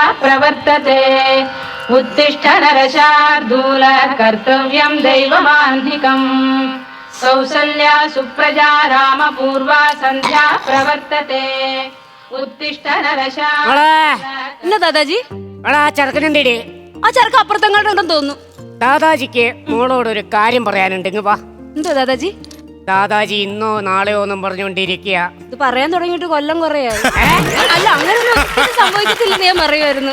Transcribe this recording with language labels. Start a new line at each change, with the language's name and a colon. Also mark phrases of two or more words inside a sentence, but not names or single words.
Sanskrit: प्रवर्तते उत्तिष्ठ नरशार्दूल कर्तव्यं दैवमान्धिकम् कौसल्या सुप्रजा रामपूर्वा सन्ध्या प्रवर्तते उत्तिष्ठ नरशार्दूल.
Malayalam: എന്നാ ദാദാജി? ചെറുക്കനെന്തേടി? ആ ചെറുക്ക അപ്പുറത്തെങ്ങാട്ടുണ്ടെന്ന് തോന്നുന്നു. ദാദാജിക്ക് മോളോട് ഒരു കാര്യം പറയാനുണ്ട്. വാ. എന്തോ ദാദാജി? ദാദാജി ഇന്നോ നാളെയോ ഒന്നും പറഞ്ഞുകൊണ്ടിരിക്കുക. ഇത് പറയാൻ തുടങ്ങിയിട്ട് കൊല്ലം കുറയായി. അല്ല, അങ്ങനെ സംഭവിക്കത്തില്ലെന്ന് ഞാൻ പറയുമായിരുന്നു.